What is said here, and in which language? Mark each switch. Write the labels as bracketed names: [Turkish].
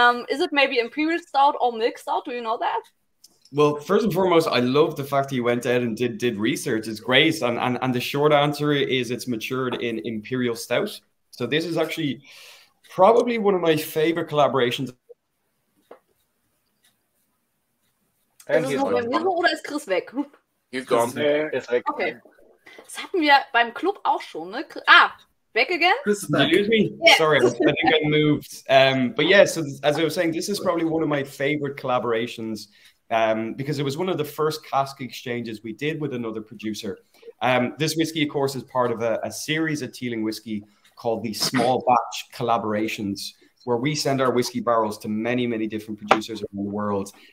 [English] Is it maybe imperial stout or milk stout? Do you know that? Well, first and foremost, I love the fact that you went out and did research. It's great. And the short answer is it's matured in imperial stout. So this is actually probably one of my favorite collaborations. [German] Ist es noch beim Nico oder ist Chris weg? [English] He's gone. [German] Ist weg. Okay. Das hatten wir beim Club auch schon, ne? [English] Back again? Chris is back. Did you lose me? Yeah. Sorry, I think I moved. But yeah, so as I was saying, this is probably one of my favorite collaborations because it was one of the first cask exchanges we did with another producer. This whiskey, of course, is part of a series of Teeling whiskey called the Small Batch Collaborations, where we send our whiskey barrels to many, many different producers around the world.